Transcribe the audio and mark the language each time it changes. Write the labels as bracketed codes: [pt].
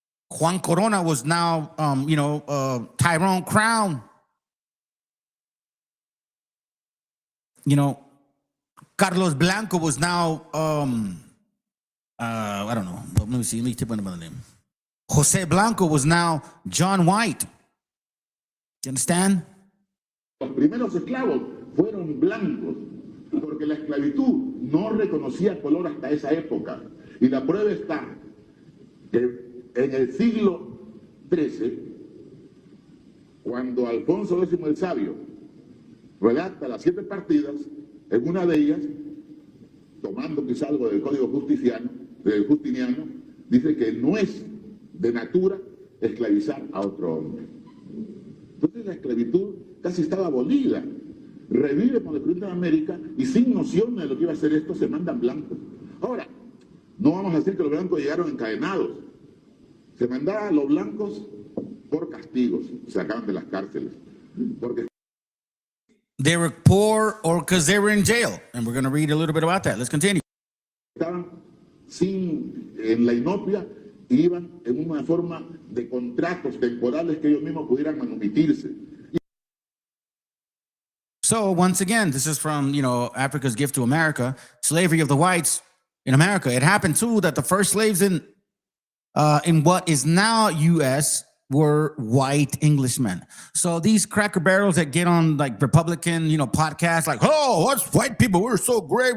[en] Juan Corona was now, Tyrone Crown. You know, Carlos Blanco was now, I don't know. Let me see. Let me tip another name. Jose Blanco was now John White. You understand? [es] Los primeros esclavos fueron blancos, porque la esclavitud no reconocía color hasta esa época. Y la prueba está que en el siglo XIII, cuando Alfonso X el Sabio redacta las 7 partidas, en una de ellas, tomando quizá algo del Código Justiniano, dice que no es de natura esclavizar a otro hombre. Entonces la esclavitud casi estaba abolida. Revive con el descubrimiento de América y sin noción de lo que iba a hacer esto se mandan blancos. Ahora, no vamos a decir que los blancos llegaron encadenados. Se mandaban a los blancos por castigos, se sacaban de las cárceles. Porque [en] they were poor or because they were in jail. And we're going to read a little bit about that. Let's continue. [es] Estaban en la inopia y iban en una forma de contratos temporales que ellos mismos pudieran manumitirse. [en] So once again, this is from, you know, Africa's Gift to America, slavery of the whites in America. It happened too that the first slaves in what is now U.S. were white Englishmen. So these cracker barrels that get on like Republican, you know, podcasts like, oh, us white people, we're so great.